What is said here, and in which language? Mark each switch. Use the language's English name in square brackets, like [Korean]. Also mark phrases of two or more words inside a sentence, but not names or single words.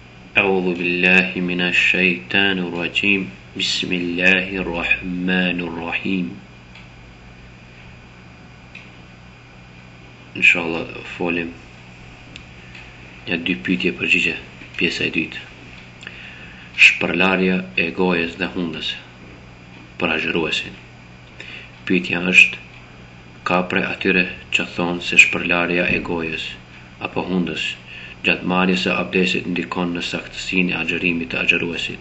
[Arabic] أعوذ بالله من الشيطان الرجيم بسم الله الرحمن الرحيم [Albanian] Inshallah folim një dy pyetje përgjigje, pjesa e dytë. Shpërlarja e gojës dhe hundës për agjëruesin. Pyetja është: ka prej atyre që thonë se shpërlarja e gojës apo hundës gjatë marrjes së abdesit ndikon në saktësinë e agjërimit të agjëruesit?